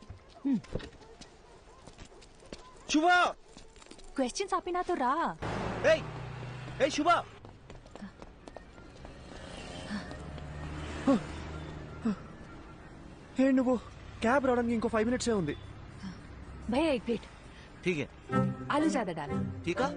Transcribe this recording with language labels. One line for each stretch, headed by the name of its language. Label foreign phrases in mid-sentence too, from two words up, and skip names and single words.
Telugu: శుభ క్వశ్చన్స్ ఆపి నాతో రా. ఏయ్ ఏయ్ శుభ. ఏ నువ్వు క్యాబ్ రావడానికి ఇంకో 5 minutes ఉంది.
Hindi: भैया एक प्लेट. ठीक है. आलू ज्यादा डालो. ठीक है.